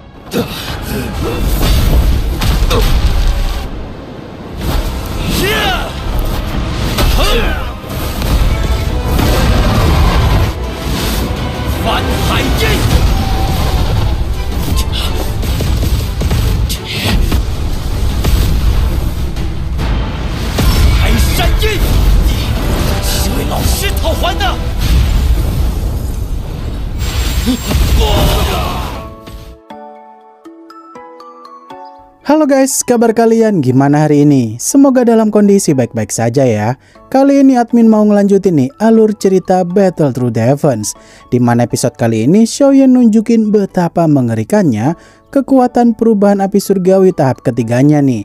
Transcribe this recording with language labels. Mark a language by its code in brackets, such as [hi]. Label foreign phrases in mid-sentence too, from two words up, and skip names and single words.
[zh] 翻海印，开山印，是为老师讨还的。 [id] Halo guys, kabar kalian gimana hari ini? Semoga dalam kondisi baik-baik saja ya. Kali ini admin mau ngelanjutin nih alur cerita Battle Through the Heavens, dimana episode kali ini Xiaoyan nunjukin betapa mengerikannya kekuatan perubahan api surgawi tahap ketiganya nih.